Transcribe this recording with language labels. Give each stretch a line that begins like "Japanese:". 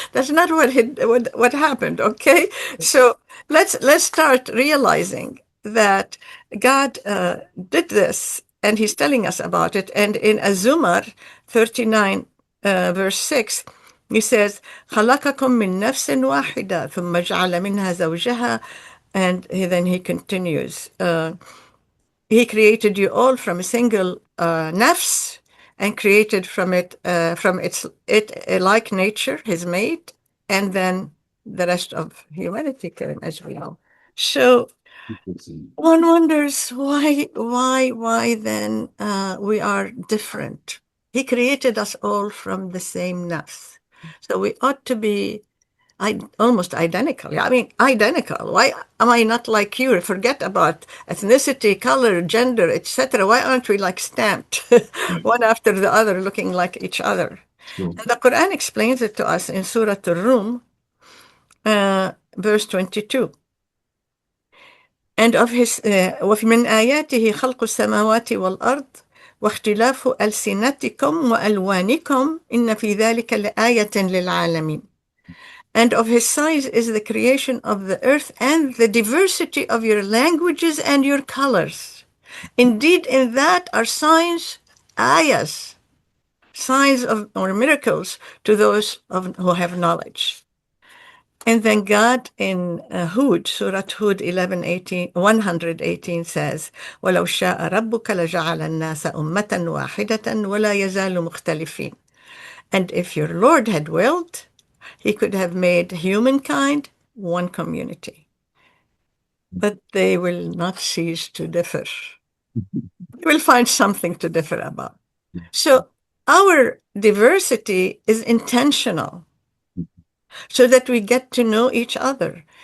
English: That's not what happened. Okay, so let's start realizing that God did this, and He's telling us about it. And in Az-Zumar 39, verse 6. He says,
Arabic: خلقكم من نفس واحدة ثم جعل منها زوجها.
English: And then he continues, he created you all from a single nafs and created from it a like nature, his mate, and then the rest of humanity came as we know. So Interesting. one wonders why then we are different. He created us all from the same nafs. So we ought to be almost identical. I mean, identical. Why am I not like you? Forget about ethnicity, color, gender, etc. Why aren't we like stamped Right. one after the other, looking like each other? Sure. And the Quran explains it to us in Surah Ar-Rum, verse 22. And of his
Arabic: ومن آياته خلق السماوات والأرض واختلاف ألسنتكم وألوانكم إن في ذلك لآية للعالمين.
English: And of his signs is the creation of the earth and the diversity of your languages and your colors. Indeed, in that are signs, ayahs, signs of or miracles to those who have knowledge. And then God in Hud, Surah Hud 118 says,
Arabic: وَلَوْ شَاءَ رَبُّكَ لَجَعَلَ النَّاسَ أُمَّةً وَاحِدَةً وَلَا يَزَالُ مُخْتَلِفِينَ.
English: And if your Lord had willed, he could have made humankind one community. But they will not cease to differ. They will find something to differ about. So our diversity is intentional so that we get to know each other.